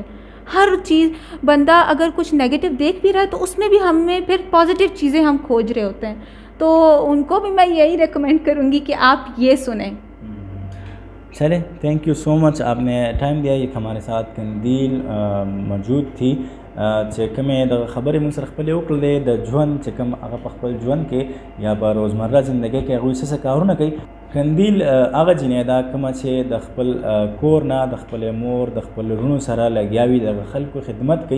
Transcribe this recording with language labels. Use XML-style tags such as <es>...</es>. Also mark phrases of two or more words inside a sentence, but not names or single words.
<ur>ہر چیز بندہ اگر کچھ نیگیٹو دیکھ بھی رہا ہے تو اس میں بھی ہمیں پھر پازیٹو چیزیں ہم کھوج رہے ہوتے ہیں، تو ان کو بھی میں یہی ریکمینڈ کروں گی کہ آپ یہ سنیں. چلیں,</ur> <en>thank you so much,</en> <ur>آپ نے ٹائم دیا. یہ ہمارے ساتھ قندیل موجود تھی</ur> <ps>چې کومې د خبرې موږ سره خپلې وکړلې د ژوند چې کوم هغه په خپل ژوند کې یا په روزمره ژوندګۍ کې هغوی څه کارونه کوي. قندیل هغه جینۍ ده کومه چې د خپل کور نه د خپلې مور د خپل وروڼو سره لګیا وي، دغه خلکو خدمت کوي.</ps>